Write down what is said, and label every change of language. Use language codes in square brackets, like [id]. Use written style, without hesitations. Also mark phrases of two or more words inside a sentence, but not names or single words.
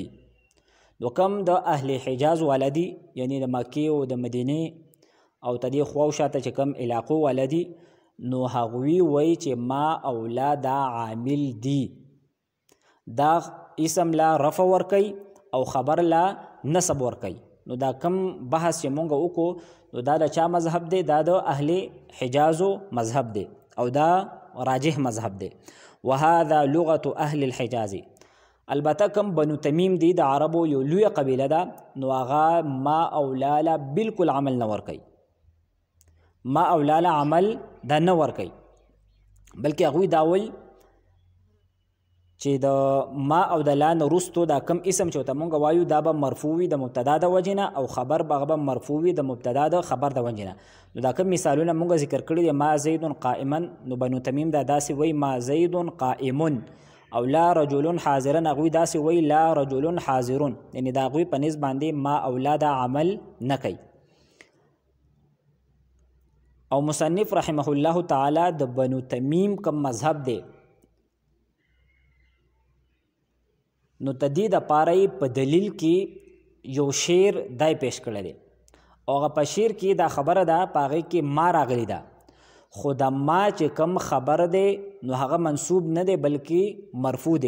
[ps] نو کم د اهل حجاز ولدي، یعنی د مکې او د مدینې او تدې خوا او شاته چې کم علاقو ولدي، نو هغوی وایي چې ما او لا دا عامل دی، دا اسم لا رفع ورکي او خبر لا نصب ورکي. نو دا کم بحث چې مونږ وکړو نو دا د چا مذهب دی؟ دا د اهل حجازو مذهب دی او دا راجح مذهب دی. [ar] وهذا لغة اهل الحجاز. [ps] البته کم بنو تمیم دی د عربو یو لوی قبیله ده، نو هغه ما او لا بالکل عمل نه ورکي، ما او لا عمل دا نه ورکي، بلکې هغوی دا وایي چې د ما او د لا نه وروستو دا کم اسم چې ورته مونږ وایو دا به مرفوع وي د مبتدا د وجې نه، او خبر به هغه به مرفوع وي د مبتدا د خبر د وجې نه. نو دا کم مثالونه مونږ ذکر کړي دي، [ar] ما زید قائما، [ps] نو بنو تمیم دا داسې وایي [ar] ما زید قائم، [ps] او [ar] لا رجل حاضرا [ps] هغوی داسې وایي [ar] لا رجل حاضرون، [ps] یعنې د هغوی په نسبت باندې ما او لا دا عمل نه کوي. او مصنف [ar] رحمه الله تعالی [ps] د بنو تمیم کم مذهب دی، نو تدې دپاره په دلیل کې یو شعر دای پیش کړی دی، او هغه په شعر کې دا خبره ده په هغې کې ما راغلی ده، خو د ما چې کم خبر دی نو هغه منصوب نه دی بلکې مرفوع دی.